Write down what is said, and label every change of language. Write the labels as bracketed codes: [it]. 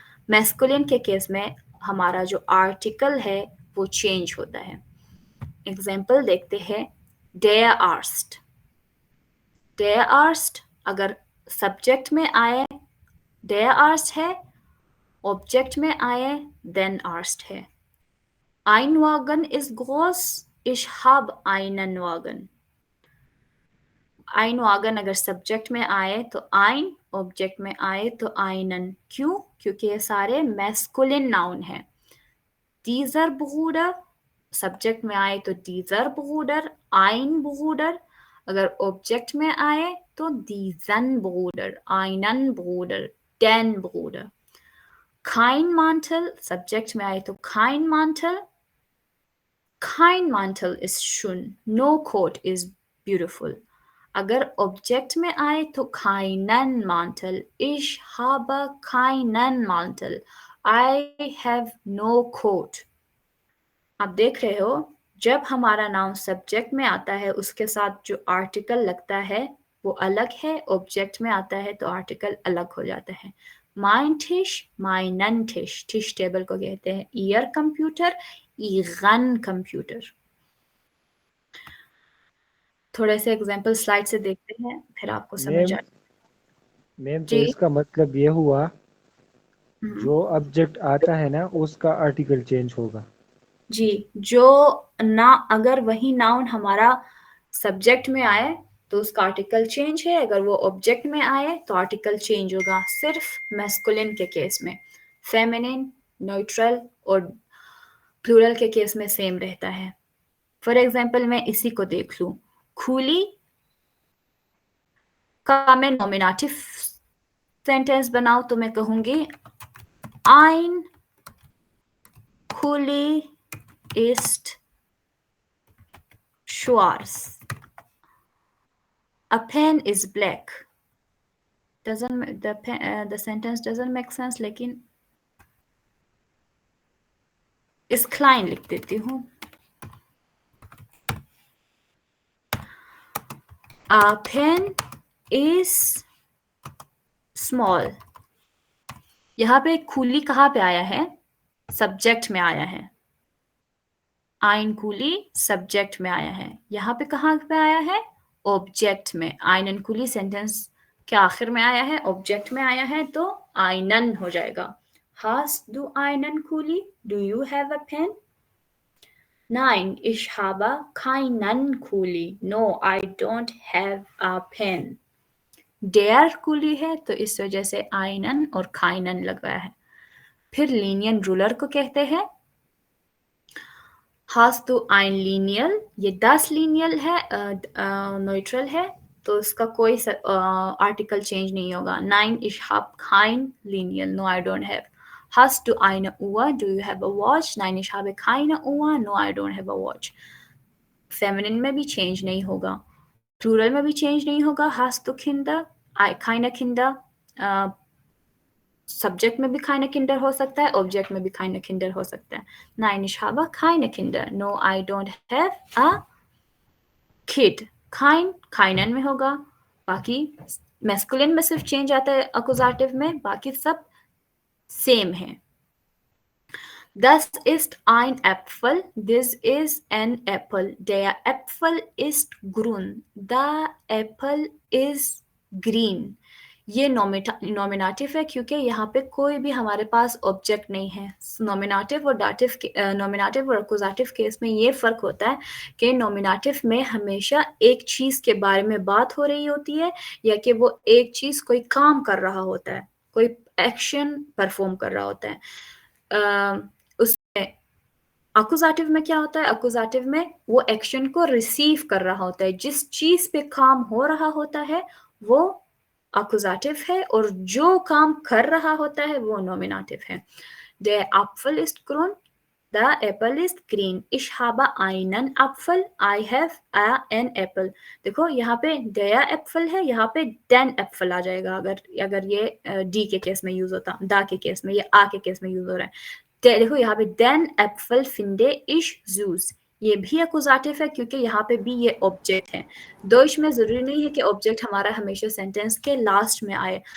[hi] Masculine के case में हमारा जो आर्टिकल है वो चेंज होता है। एग्जाम्पल देखते हैं, der arst अगर सब्जेक्ट में आए der arst है, ऑब्जेक्ट में आए then arst है। [de] Ein Wagen ist groß, ich habe einen Wagen। [hi] ein Wagen अगर सब्जेक्ट में आए तो ein, ऑब्जेक्ट में आए तो einen। क्यों? क्योंकि ये सारे मैस्कुलिन नाउन है। dieser Bruder सब्जेक्ट में आए तो dieser Bruder, ein Bruder। अगर ऑब्जेक्ट में आए तो diesen Bruder, einen Bruder, den Bruder। [de] kein Mantel [hi] subject में आए तो [de] kein Mantel, kein Mantel ist schön, [en] no coat is beautiful। [hi] अगर ऑब्जेक्ट में आए तो [de] keinen Mantel, ich habe keinen Mantel, [en] I have no coat। [hi] आप देख रहे हो, जब हमारा नाउन सब्जेक्ट में आता है उसके साथ जो आर्टिकल लगता है वो अलग है, ऑब्जेक्ट में आता है तो आर्टिकल अलग हो जाता है। [de] mein Tisch, meinen Tisch, Tisch [hi] table को कहते हैं। [de] ihr कंप्यूटर, ihren कंप्यूटर। [hi] थोड़े से एग्जाम्पल स्लाइड से देखते हैं, फिर आपको समझ आए। मैम तो जी। इसका मतलब ये हुआ हम्म, जो ऑब्जेक्ट आता है ना उसका आर्टिकल चेंज होगा। जी, जो ना अगर वही नाउन हमारा सब्जेक्ट में आए तो उसका आर्टिकल चेंज है, अगर वो ऑब्जेक्ट में आए तो आर्टिकल चेंज होगा, सिर्फ मैस्कुलिन के केस में। फेमिनिन, न्यूट्रल और प्लूरल के केस में सेम रहता है। फॉर एग्जाम्पल मैं इसी को देख लूं, खुली का मैं नॉमिनेटिव सेंटेंस बनाऊं तो मैं कहूंगी [de] ein Kuli ist schwarz, [en] a pen is black। the sentence doesn't make sense, [hi] लेकिन इस klein लिख देती हूँ। [en] a pen is small। [hi] यहाँ पे खुली कहाँ पे आया है? सब्जेक्ट में आया है। ein Kuli सब्जेक्ट में आया है, यहाँ पे कहाँ पे आया है? ऑब्जेक्ट में। einen Kuli सेंटेंस के आखिर में आया है, ऑब्जेक्ट में आया है तो einen हो जाएगा। [de] Hast du einen Kuli? [en] Do you have a pen? [de] Nein, ich habe keinen Kuli। [en] No, I don't have a pen। [hi] der Kuli है तो इस वजह से einen और keinen लगवाया है। फिर लीनियन रूलर को कहते हैं hast du ein Lineal। ये das Lineal है, न्यूट्रल है तो इसका कोई आर्टिकल चेंज नहीं होगा। [de] Nein, ich habe kein Lineal। [en] No, I don't have। [de] Hast du eine Uhr? [en] Do you have a watch? [de] Nein, ich habe keine Uhr। [en] No, I don't have a watch। [hi] Feminine में भी change नहीं होगा, plural में भी change नहीं होगा। [de] hast du Kinder? keine Kinder। [hi] Subject में भी keine Kinder हो सकता है, ऑब्जेक्ट में भी keine Kinder हो सकता है। [de] Nein, ich habe keine Kinder। [en] No, I don't have a kid। [hi] keinen में होगा। बाकी मैस्कुलिन में सिर्फ चेंज आता है अकुजाटिव में, बाकी सब सेम है। [de] Das ist ein Apfel, [en] this is an apple। [de] Der Apfel ist grün, [en] the apple is green। [hi] ये नॉमिनेटिव है क्योंकि यहाँ पे कोई भी हमारे पास ऑब्जेक्ट नहीं है। नॉमिनेटिव और डाटिव, नॉमिनेटिव और अकुजाटिव केस में ये फर्क होता है कि नॉमिनेटिव में हमेशा एक चीज के बारे में बात हो रही होती है या कि वो एक चीज कोई काम कर रहा होता है, कोई एक्शन परफॉर्म कर रहा होता है। उसमें अकुजाटिव में क्या होता है? अकुजाटिव में वो एक्शन को रिसीव कर रहा होता है, जिस चीज पे काम हो रहा होता है वो अकुजाटिव है और जो काम कर रहा होता है वो नॉमिनेटिव है। [de] Der Apfel ist grün, [en] the apple ist green। [de] Ich habe einen Apfel, [en] I have an apple। [hi] देखो यहाँ पे der Apfel है, यहाँ पे den Apfel आ जाएगा अगर ये डी के केस में यूज होता, दा के केस में, ये आ के केस में यूज हो रहा है। देखो यहाँ पे [de] den Apfel finde ich süß। [hi] ये भी एक्यूजेटिव है क्योंकि यहाँ पे भी ये ऑब्जेक्ट है। दोइश में ज़रूरी नहीं है कि ऑब्जेक्ट हमारा हमेशा सेंटेंस के लास्ट में आए।